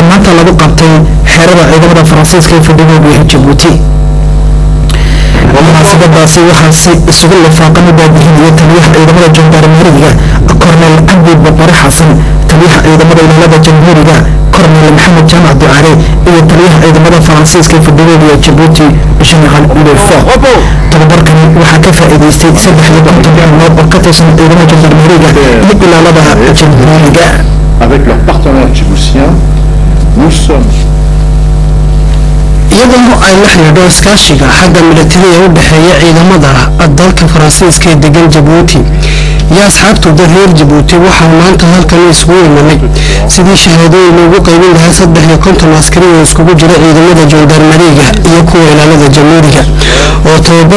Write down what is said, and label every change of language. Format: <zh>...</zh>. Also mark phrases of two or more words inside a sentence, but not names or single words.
<so>maanta lagu qabtay xeerada ciidamada Faransiiska ee fadhigooda ee Djibouti munaasabadaasi waxaa si isugu lifaaqan u baabihinaya taliyaha ciidamada jandarmeriga Kornel Abdi Bakar Xasan taliyaha ciidamada ilaalada jamhuuriga Kornel Maxamed Jaamac Ducaale iyo taliyaha ciidamada Faransiiska ee fadhigooda ee Djibouti General Lefort tababarkan waxaa ka faa'iideystay 350 xubnood oo ka tirsan ciidamada jandarmeriga iyo ilaalada jamhuuriga</so> <fr>avec leurs partenaires djiboutiens nous sommes</fr> <so>iyadoo ay la xiriirto iskaashiga xagga militariga u dhaxeeya ciidamada dalka Faransiiska ee degan Djibouti iyo asxaabtooda reer Djibouti waxaa maanta halkan isugu imanay sidii shahaadooyin loogu qaybin lahaa 350 askari oo iskugu jira ciidamada jandarmeriga iyo kuwa ilaalada jamhuuriga oo tababar</so>